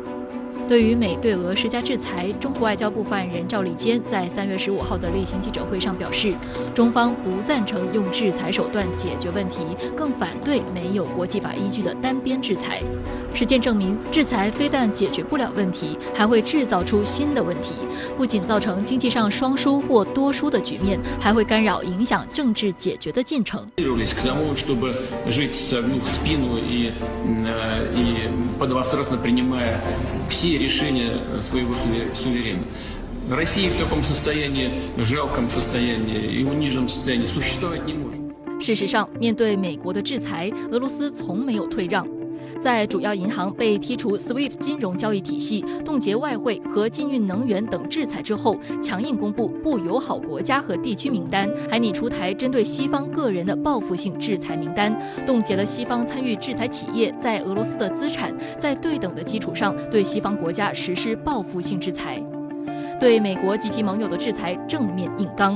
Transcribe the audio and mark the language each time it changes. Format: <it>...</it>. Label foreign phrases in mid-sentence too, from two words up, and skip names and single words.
<zh>对于美对俄施加制裁，中国外交部发言人赵立坚在3月15号的例行记者会上表示，中方不赞成用制裁手段解决问题，更反对没有国际法依据的单边制裁。实践证明，制裁非但解决不了问题，还会制造出新的问题，不仅造成经济上双输或多输的局面，还会干扰影响政治解决的进程。</zh> <ru>все решения своего суверена. Россия в таком состоянии, жалком состоянии и униженном состоянии существовать не может.</ru> <zh>事实上，面对美国的制裁，俄罗斯从没有退让。在主要银行被剔除 SWIFT 金融交易体系、冻结外汇和禁运能源等制裁之后，强硬公布不友好国家和地区名单，还拟出台针对西方个人的报复性制裁名单，冻结了西方参与制裁企业在俄罗斯的资产，在对等的基础上对西方国家实施报复性制裁，对美国及其盟友的制裁正面硬刚。</zh>